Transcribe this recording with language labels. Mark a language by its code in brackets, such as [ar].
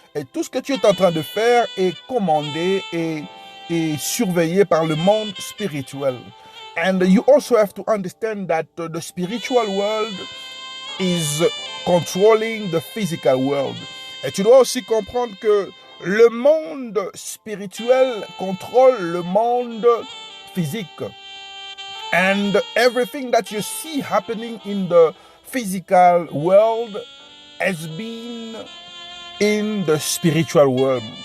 [fr] Et tout ce que tu es en train de faire est commandé et surveillé par le monde spirituel. [en] And you also have to understand that the spiritual world is controlling the physical world. [fr] Et tu dois aussi comprendre que le monde spirituel contrôle le monde physique. [en] And everything that you see happening in the physical world has been in the spiritual world.